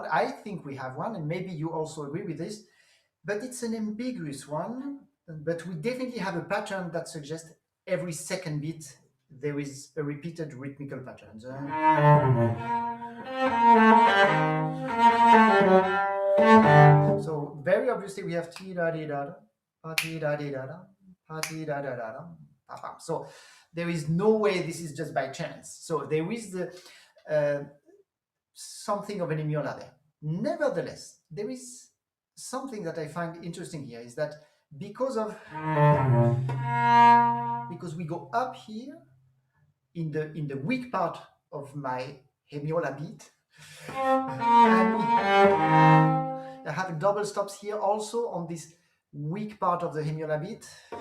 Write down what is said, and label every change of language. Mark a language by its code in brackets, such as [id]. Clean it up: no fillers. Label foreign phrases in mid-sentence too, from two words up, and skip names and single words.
[en] I think we have one, and maybe you also agree with this. But it's an ambiguous one. But we definitely have a pattern that suggests every second beat there is a repeated rhythmical pattern. So very obviously we have ti da di da da, pa ti da di da da, pa ti da da da da, pa pa. So there is no way this is just by chance. So there is something of an hemiola there. Nevertheless, there is something that I find interesting here is that because we go up here in the weak part of my hemiola beat, I have double stops here also on this weak part of the hemiola beat.